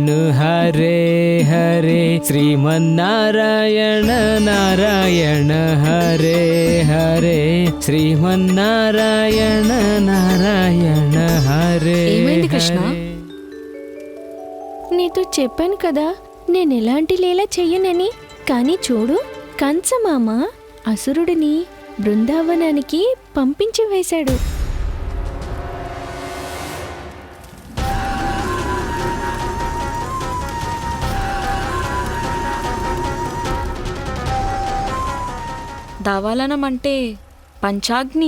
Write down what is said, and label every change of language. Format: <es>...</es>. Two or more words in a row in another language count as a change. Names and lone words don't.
<sa>हरे हरे, श्रीमन्नारायण नारायण हरे हरे, श्रीमन्नारायण नारायण हरे.</sa> <te>ఏమైంది కృష్ణ? నీతో చెప్పాను కదా నేను ఎలాంటి లీల చెయ్యనని. కానీ చూడు, కంసమామ అసురుడిని బృందావనానికి పంపించి వేశాడు. దావాలనం అంటే పంచాగ్ని.</te>